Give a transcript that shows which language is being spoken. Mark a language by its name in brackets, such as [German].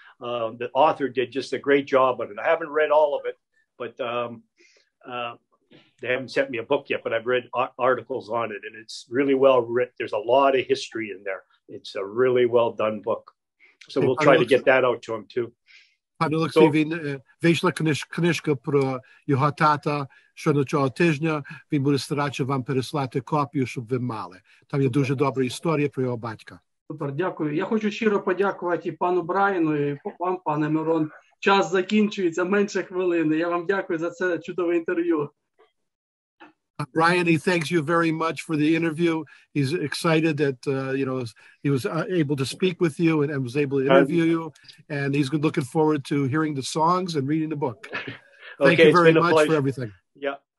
[English] The author did just a great job on it. I haven't read all of it, but they haven't sent me a book yet, but I've read articles on it, and it's really well written. There's a lot of history in there. It's a really well done book. So we'll try to get that out to him too. [Ukrainian] Пане Олексій, він вийшла книжка про його тата щодо цього тижня. Він буде старатися вам переслати копію, щоб ви мали. Там є дуже добра історія про його батька. Супер, дякую. Я хочу щиро подякувати і пану Браяну, і вам, пане Мирон. Час закінчується, менше хвилини. Я вам дякую за це чудове інтерв'ю. [English] Brian, he thanks you very much for the interview. He's excited that he was able to speak with you and was able to interview you, and he's looking forward to hearing the songs and reading the book. Thank you very much for everything. Yeah.